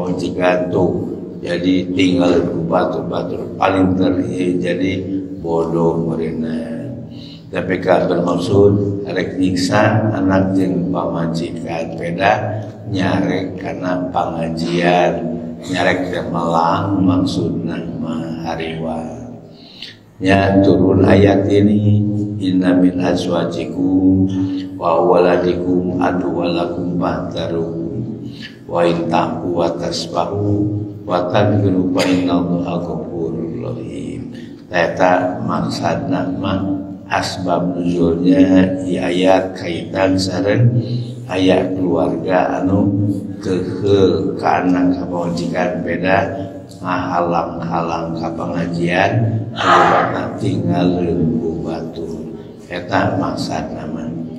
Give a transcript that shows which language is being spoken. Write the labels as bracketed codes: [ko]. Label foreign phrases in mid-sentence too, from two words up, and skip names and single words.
[su] pamajikan tuh jadi tinggal ku batur-batur paling jadi bodoh meureunan tapi kan bermaksud rek nyiksa anak jeung pamajikan beda nyarek karena pengajian nyarek teh melang maksudna mah hariwa nya [id] turun ayat ini [su] inna [ar] من أزواجكم وأولادكم عدوا لكم فاحذروا وإن تعفوا وتصفحوا وتغفروا فإن الله غفور رحيم [su] eta maksudna mah asbab nuzulnya di ayat kaitan sareng ayat keluarga anu keheul ka anak ka pamajikan beda ngahalang-halang ka pangajian loba tinggalkeun ku batur eta maksudna mah